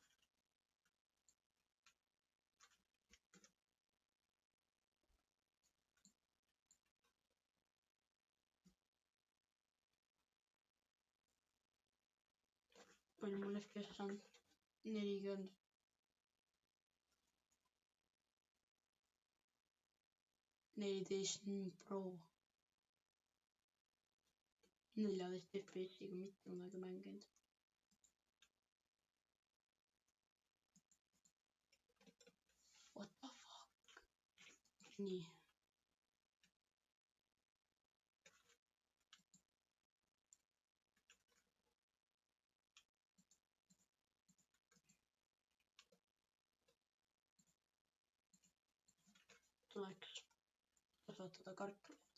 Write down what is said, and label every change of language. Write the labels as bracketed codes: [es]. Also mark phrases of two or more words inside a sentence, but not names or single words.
[et] Palju mul FPS on? 40. Pro. 14 FPS-iga mitte midagi mänginud. [en] What the fuck? [et] Nii. Tuleks kasvatada kartulit.